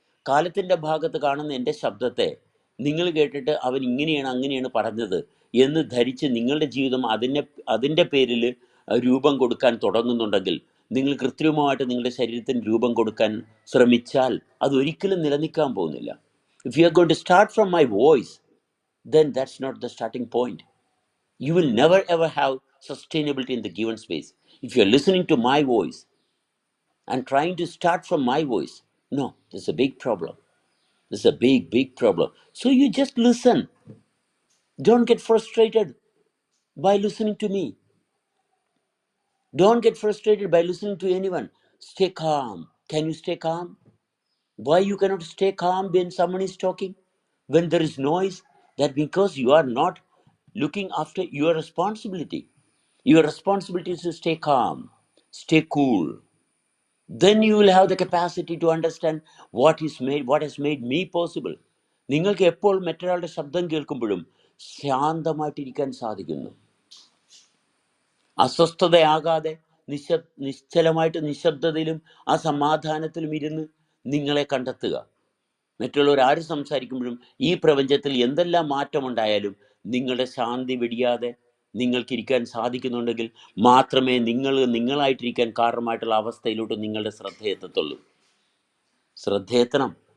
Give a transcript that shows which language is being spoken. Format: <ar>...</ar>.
<ml>കാലത്തിൻ്റെ ഭാഗത്ത് കാണുന്ന എൻ്റെ ശബ്ദത്തെ നിങ്ങൾ കേട്ടിട്ട് അവൻ ഇങ്ങനെയാണ് അങ്ങനെയാണ് പറഞ്ഞത് എന്ന് ധരിച്ച് നിങ്ങളുടെ ജീവിതം അതിൻ്റെ പേരിൽ രൂപം കൊടുക്കാൻ തുടങ്ങുന്നുണ്ടെങ്കിൽ, നിങ്ങൾ കൃത്രിമമായിട്ട് നിങ്ങളുടെ ശരീരത്തിന് രൂപം കൊടുക്കാൻ ശ്രമിച്ചാൽ അതൊരിക്കലും നിലനിൽക്കാൻ പോകുന്നില്ല.</ml> <en>If you are going to start from my voice, then that's not the starting point. You will never ever have sustainability in the given space. If you are listening to my voice and trying to start from my voice, no, there's a big problem. There's a big problem. So you just listen. Don't get frustrated by listening to me. Don't get frustrated by listening to anyone. Stay calm. Can you stay calm? Why you cannot stay calm when someone is talking? When there is noise? That because you are not looking after your responsibility. Your responsibility is to stay calm, stay cool. Then you will have the capacity to understand what has made me possible.</en> <ml>നിങ്ങൾക്ക് എപ്പോൾ മറ്റൊരാളുടെ ശബ്ദം കേൾക്കുമ്പോഴും ശാന്തമായിട്ടിരിക്കാൻ സാധിക്കുന്നു, അസ്വസ്ഥതയാകാതെ നിശ്ചലമായിട്ട് നിശബ്ദതയിലും ആ സമാധാനത്തിലും ഇരുന്ന് നിങ്ങളെ കണ്ടെത്തുക. മറ്റുള്ളവർ ആര് സംസാരിക്കുമ്പോഴും ഈ പ്രപഞ്ചത്തിൽ എന്തെല്ലാം മാറ്റമുണ്ടായാലും നിങ്ങളുടെ ശാന്തി വെടിയാതെ നിങ്ങൾക്കിരിക്കാൻ സാധിക്കുന്നുണ്ടെങ്കിൽ മാത്രമേ നിങ്ങളായിട്ടിരിക്കാൻ കാരണമായിട്ടുള്ള അവസ്ഥയിലോട്ട് നിങ്ങളുടെ ശ്രദ്ധ എത്തത്തുള്ളൂ. ശ്രദ്ധയെത്തണം.</ml>